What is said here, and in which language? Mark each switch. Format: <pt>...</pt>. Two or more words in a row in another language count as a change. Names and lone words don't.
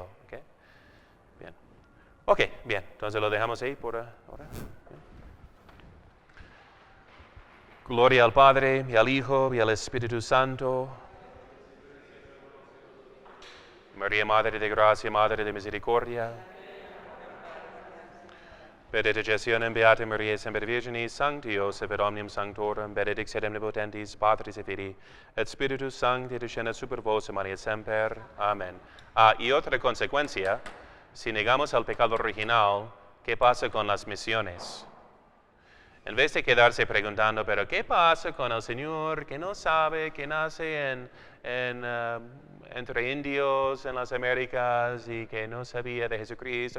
<es>¿Okay? Bien. Ok, bien. Entonces lo dejamos ahí por ahora. Gloria al Padre, y al Hijo, y al Espíritu Santo. María, Madre de Gracia, Madre de Misericordia.</es> <la>Benedictionem Beata Maria Semper Virginis, Sancti Joseph et omnium sanctorum, benedictionem omnipotentis, Patris et Filii, et Spiritus Sancti, descendat super vos, Maria Semper.</la> <es>Amén. Y otra consecuencia, si negamos el pecado original, ¿qué pasa con las misiones? En vez de quedarse preguntando, pero ¿qué pasa con el Señor que no sabe, que nace entre indios en las Américas y que no sabía de Jesucristo?</es>